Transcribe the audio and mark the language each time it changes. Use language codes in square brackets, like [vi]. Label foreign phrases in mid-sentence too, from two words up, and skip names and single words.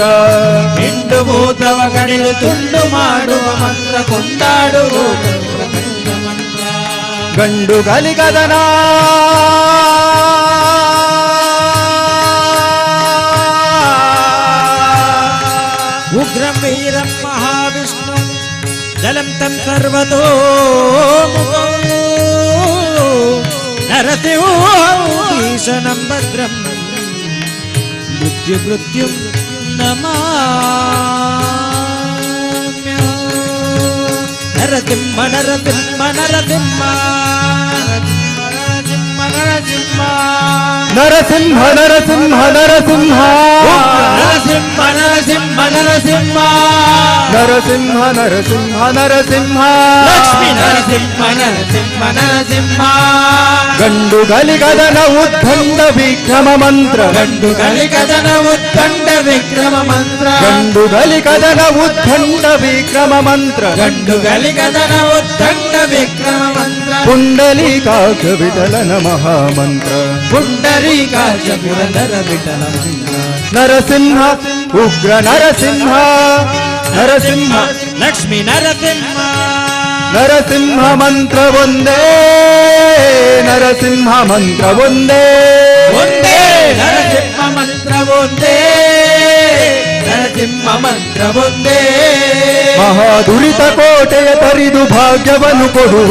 [kn] ಹಿಂಡು ಭೂತವ ಕಡಿದು ತುಂಡು ಮಾಡುವ ಮಂತ್ರ ಕೊಂಡಾಡು ಲೋಕಕ್ಕೆ ಪ್ರಪಂಚ ಮಂತ್ರ ಗಂಡು ಗಲಿಗದನ [sa] ಉಗ್ರಂ ವೀರಂ ಮಹಾವಿಷ್ಣು ಜಲಂ ತಂ ಸರ್ವತೋ ನರಸಿಂಹೀಶನಂ ಭದ್ರಂ ಮೃತ್ಯುಂ ನಮಾಮ್ಯ ನರಸಿಂಹ ನರಸಿಂಹ ನರಸಿಂಹ ನರಸಿಂಹ ನರಸಿಂಹ ನರಸಿಂಹ ನರಸಿಂಹ ನರಸಿಂಹ ನರಸಿಂಹ ನರಸಿಂಹ ನರಸಿಂಹ ನರಸಿಂಹ ನರಸಿಂಹ ನರಸಿಂಹ ಲಕ್ಷ್ಮೀ ನರಸಿಂಹ ನರಸಿಂಹ ನರಸಿಂಹ [kn] ಗಂಡು ಗಲಿಗದನ ಉದ್ದಂಡ ವಿಕ್ರಮ ಮಂತ್ರ ಗಂಡು ಗಲಿಗದನ ಉದ್ದಂಡ ವಿಕ್ರಮ ಮಂತ್ರ ಗಂಡು ಗಲಿಗದನ ಉದ್ದಂಡ ವಿಕ್ರಮ ಮಂತ್ರ ಗಂಡು ಗಲಿಗದನ ಉದ್ದಂಡ ವಿಕ್ರಮ ಮಂತ್ರ ಪುಂಡಲೀಕಾಕ್ಷ ವಿಠಲನ ಮಹಾಮಂತ್ರ ಪುಂಡರೀಕಾಕ್ಷ ಪುರಂದರ ವಿಠಲ ಮಂತ್ರ ನರಸಿಂಹ ಉಗ್ರ ನರಸಿಂಹ ನರಸಿಂಹ ಲಕ್ಷ್ಮೀ ನರಸಿಂಹ ನರಸಿಂಹ ಮಂತ್ರ ಒಂದೇ ನರಸಿಂಹ ಮಂತ್ರ ಒಂದೇ ಒಂದೇ ನರಸಿಂಹ ಮಂತ್ರ ಒಂದೇ ನರಸಿಂಹ ಮಂತ್ರ ಒಂದೇ ಮಹಾದುರಿತ ಕೋಟೆಯ ತರಿದು ಭಾಗ್ಯವನ್ನು ಕೊಡುವ